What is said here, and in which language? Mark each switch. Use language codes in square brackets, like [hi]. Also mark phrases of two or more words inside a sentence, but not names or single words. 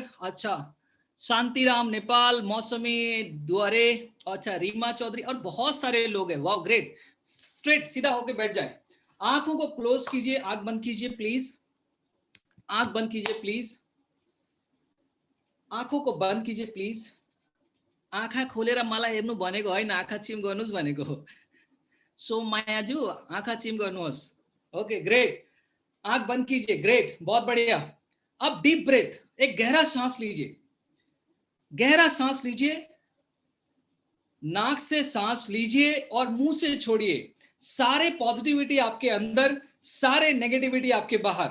[hi] अच्छा, शांतिराम नेपाल, मौसमी दुआरे. अच्छा, रीमा चौधरी और बहुत सारे लोग हैं. वाह, ग्रेट. स्ट्रेट सीधा होके बैठ जाए. आंखों को क्लोज कीजिए. आंख बंद कीजिए प्लीज. आंख बंद कीजिए प्लीज. आंखों को बंद कीजिए प्लीज. [ne] आँखा खोलेर मलाई हेर्नु भनेको होइन, आँखा चिम गर्नुस् भनेको हो. सो मायाजू, आँखा चिम गर्नुहोस्. [en] OK, great. [hi] आंख बंद कीजिए. ग्रेट, बहुत बढ़िया. अब [en] deep breath, [hi] एक गहरा सांस लीजिए. गहरा सांस लीजिए. नाक से सांस लीजिए और मुंह से छोड़िए. सारे पॉजिटिविटी आपके अंदर, सारे नेगेटिविटी आपके बाहर.